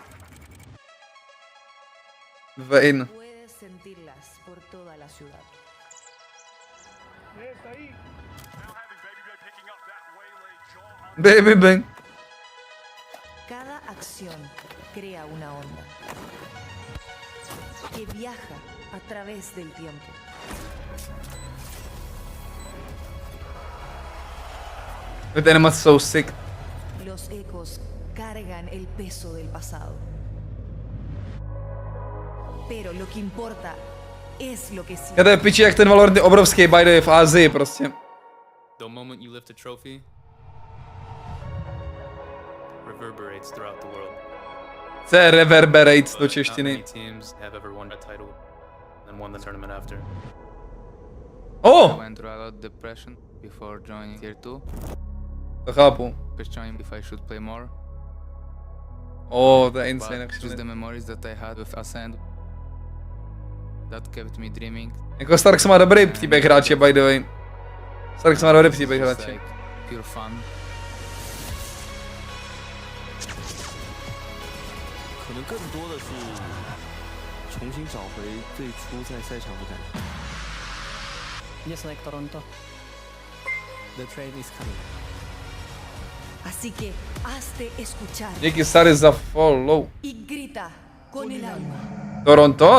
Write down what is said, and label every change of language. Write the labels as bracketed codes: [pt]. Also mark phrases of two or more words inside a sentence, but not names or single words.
[es] Vein. Baby bang. Cada acción crea una onda que viaja a través del tiempo. [en] The animals so sick. [es] Los ecos cargan el peso del pasado. Pero lo que importa es lo que sigue. [cs] Já to je piči, jak ten Valorant je obrovský, [en] by the way, [cs] v Asii prostě. [en] The moment you lift a trophy reverberates throughout the world. [cs] Co je reverberates do češtiny? [en] Not many teams have ever won a title and won the tournament after. Oh! I went through a lot of depression before joining tier 2. [cs] To chápu. [en] Questioning if I should play more. [cs] Oh, to je insane [en] But actually. just the memories that I had with Ascend that kept me dreaming. [cs] Jako Starks má dobrý příběh hráče, [en] by the way. [cs] Starks má dobrý příběh [en] It's [cs] hráče. [en] like pure fun. [zh] 可能更多的是重新找回最初在赛场的感觉。 [en] Just like Toronto. The train is coming. [es] Así que hazte escuchar. [cs] Díky Sary za follow. [es] Y grita con el alma. Toronto?